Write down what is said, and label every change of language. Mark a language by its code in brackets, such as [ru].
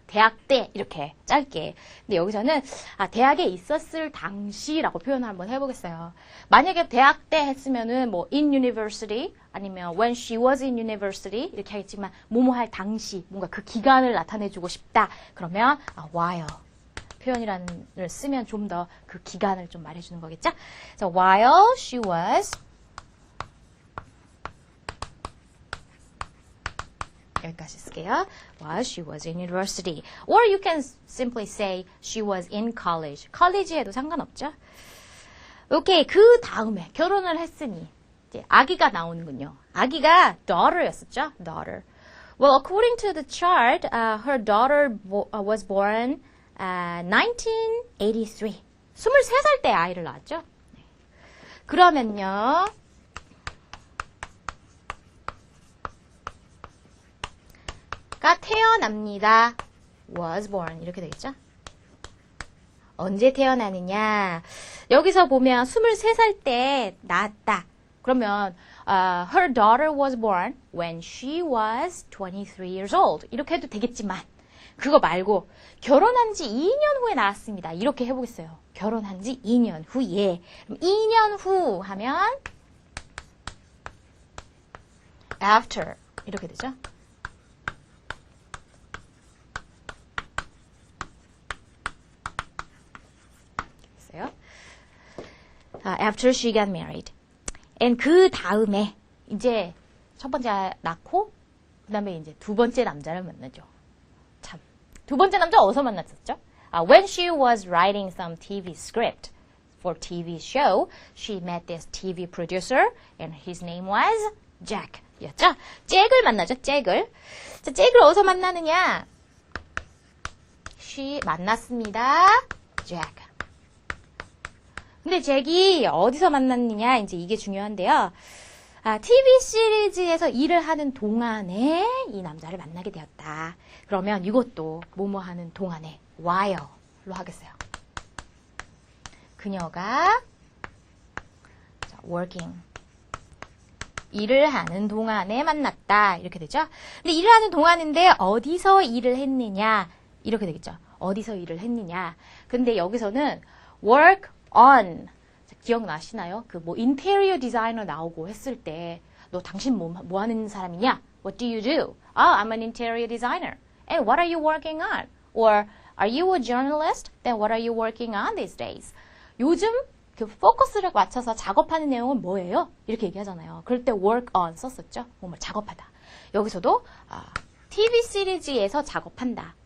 [ko] 대학 때 이렇게 짧게. 근데 여기서는 대학에 있었을 당시라고 표현을 한번 해보겠어요. 만약에 대학 때 했으면은 뭐 [en] in university [ko] 아니면 [en] when she was in university [ko] 이렇게 하겠지만 뭐뭐 할 당시 뭔가 그 기간을 나타내주고 싶다. 그러면 while 표현이란을 쓰면 좀 더 그 기간을 좀 말해주는 거겠죠. [en] So while she was [ko] 여기까지 쓸게요. [en] While she was in university. Or you can simply say she was in college. [ko] college 해도 상관없죠. 오케이. 그 다음에 결혼을 했으니 이제 아기가 나오는군요. 아기가 daughter였었죠. [en] daughter. Well, according to the chart, her daughter was born 1983. [ko] 23살 때 아이를 낳았죠. 네. 그러면요. 가 태어납니다. [en] was born [ko] 이렇게 되겠죠? 언제 태어나느냐? 여기서 보면 23살 때 낳았다. 그러면 [en] her daughter was born when she was 23 years old. [ko] 이렇게 해도 되겠지만 그거 말고 결혼한 지 2년 후에 낳았습니다. 이렇게 해보겠어요. 결혼한 지 2년 후에. 그럼 2년 후 하면 after 이렇게 되죠? [en] After she got married. [ko] And 그 다음에 이제 첫 번째 낳고 그 다음에 이제 두 번째 남자를 만나죠. 참, 두 번째 남자 어디서 만났었죠? [en] When she was writing some TV script for TV show, she met this TV producer and his name was Jack. [ko] 였죠? 잭을 만나죠. 잭을. 자, 잭을 어디서 만나느냐? [en] She [ko] 만났습니다. Jack. 근데 잭이 어디서 만났느냐 이제 이게 중요한데요. TV 시리즈에서 일을 하는 동안에 이 남자를 만나게 되었다. 그러면 이것도 뭐뭐 하는 동안에 while로 하겠어요. 그녀가 [en] working [ko] 일을 하는 동안에 만났다. 이렇게 되죠. 근데 일을 하는 동안인데 어디서 일을 했느냐 이렇게 되겠죠. 어디서 일을 했느냐. 근데 여기서는 work on 기억나시나요? 그 뭐 인테리어 디자이너 나오고 했을 때 너 당신 뭐 하는 사람이냐? [en] What do you do? I'm an interior designer. And what are you working on? Or are you a journalist? Then what are you working on these days? [ko] 요즘 그 포커스를 맞춰서 작업하는 내용은 뭐예요? 이렇게 얘기하잖아요. 그럴 때 work on 썼었죠. 뭐 작업하다. 여기서도 TV 시리즈에서 작업한다.